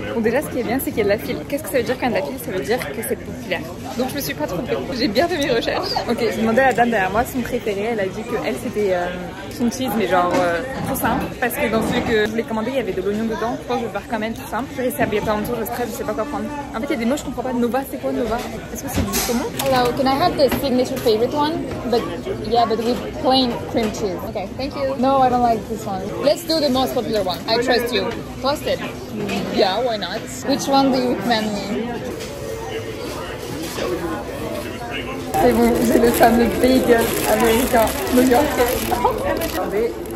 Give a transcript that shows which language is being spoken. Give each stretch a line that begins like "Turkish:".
French: là, ce qui est bien, c'est qu'il y a de la file. Qu'est-ce que ça veut dire quand il y a de la file? Ça veut dire que c'est populaire. Donc je me suis pas trompée. J'ai bien fait mes recherches. Ok, j'ai demandé à la dame derrière moi son préféré. Elle a dit que elle c'était son cheese, mais genre tout simple. Parce que dans celui que je voulais commander, il y avait de l'oignon dedans. Je pense que je vais faire quand même tout simple. Je vais essayer il y a pas longtemps, je stresse, je sais pas quoi prendre. En fait, il y a des mots, je comprends pas. Nova, c'est quoi Nova? Est-ce que c'est du saumon?
English: Hello, can I have the signature favorite one? But yeah, but with plain cream cheese. Okay, thank you. No, I don't like this one. Let's do the most popular one. I trust you. Toasted. Yeah, why not? Which one do you recommend me?
French: C'est bon, j'ai le fameux bagel américain new-yorkais. Attendez.